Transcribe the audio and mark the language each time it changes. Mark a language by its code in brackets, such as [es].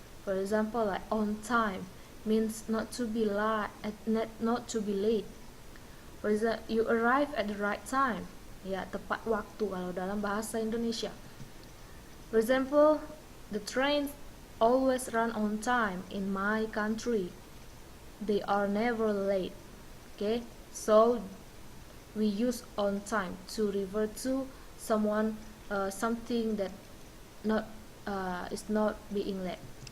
[en] For example, like on time means not to be not to be late. For example, you arrive at the right time. [id] Ya, tepat waktu kalau dalam bahasa Indonesia. [en] For example, the trains always run on time in my country. They are never late. Okay, so we use on time to refer to someone, something that not is not being late.